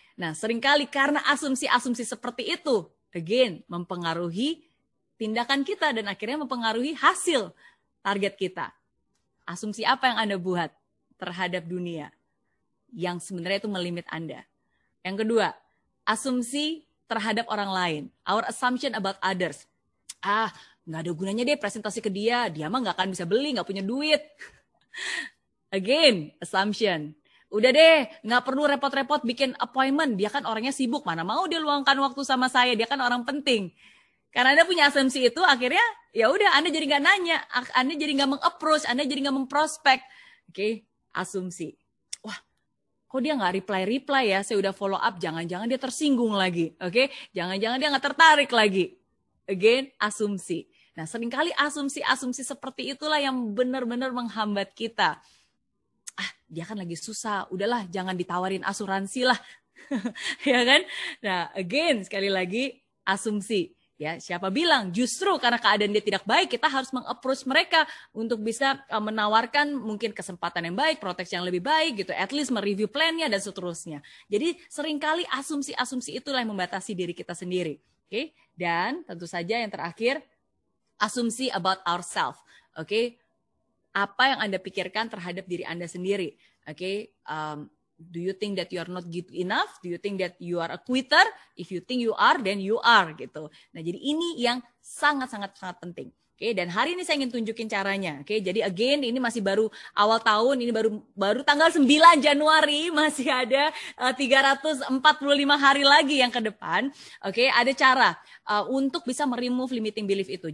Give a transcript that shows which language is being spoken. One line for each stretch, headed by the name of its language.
Indonesian: Nah, seringkali karena asumsi-asumsi seperti itu, again, mempengaruhi tindakan kita dan akhirnya mempengaruhi hasil target kita. Asumsi apa yang Anda buat terhadap dunia yang sebenarnya itu melimit Anda? Yang kedua, asumsi terhadap orang lain.
English: Our assumption about others.
Indonesian: Nggak ada gunanya deh presentasi ke dia mah nggak akan bisa beli, nggak punya duit.
English: Again, assumption.
Indonesian: Udah deh, nggak perlu repot-repot bikin appointment. Dia kan orangnya sibuk, mana mau dia luangkan waktu sama saya. Dia kan orang penting. Karena Anda punya asumsi itu, akhirnya ya udah Anda jadi nggak nanya, Anda jadi nggak meng-approach, Anda jadi nggak memprospek. Oke, asumsi. Wah, kok dia nggak reply ya? Saya udah follow up, jangan-jangan dia tersinggung lagi. Oke, jangan-jangan dia nggak tertarik lagi. Again, asumsi. Nah, seringkali asumsi-asumsi seperti itulah yang benar-benar menghambat kita. Dia kan lagi susah, udahlah jangan ditawarin asuransi lah. Ya kan? Nah, again, sekali lagi, asumsi. Ya, siapa bilang justru karena keadaan dia tidak baik, kita harus meng-approach mereka untuk bisa menawarkan mungkin kesempatan yang baik, proteksi yang lebih baik gitu, at least mereview plan-nya dan seterusnya. Jadi seringkali asumsi-asumsi itulah yang membatasi diri kita sendiri. Oke? Dan tentu saja yang terakhir, asumsi
English: about ourselves.
Indonesian: Oke? Apa yang Anda pikirkan terhadap diri Anda sendiri. Oke?
English: Do you think that you are not good enough? Do you think that you are a quitter? If you think you are, then you are gitu.
Indonesian: Nah, jadi ini yang sangat-sangat penting. Oke, dan hari ini saya ingin tunjukin caranya. Oke, jadi again ini masih baru awal tahun, ini baru tanggal 9 Januari, masih ada 345 hari lagi yang ke depan. Oke, ada cara untuk bisa meremove limiting belief itu.